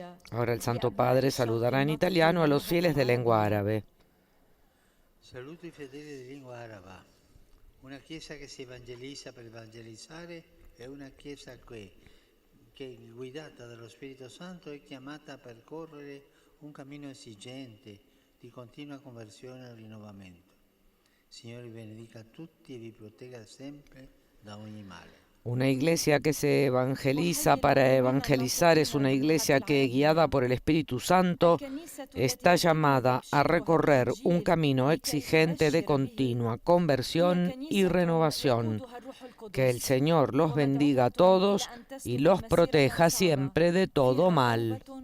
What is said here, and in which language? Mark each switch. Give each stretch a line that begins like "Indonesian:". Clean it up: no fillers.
Spanish: Ahora el Santo Padre saludará en italiano a los fieles de lengua árabe.
Italian: Saluto i fedeli di lingua araba. Una chiesa che si evangelizza per evangelizzare è una chiesa che guidata dallo Spirito Santo è chiamata a percorrere un cammino esigente di continua conversione e rinnovamento. Signore vi benedica tutti e vi protegga sempre da ogni male.
Spanish: Una iglesia que se evangeliza para evangelizar es una iglesia que, guiada por el Espíritu Santo, está llamada a recorrer un camino exigente de continua conversión y renovación. Que el Señor los bendiga a todos y los proteja siempre de todo mal.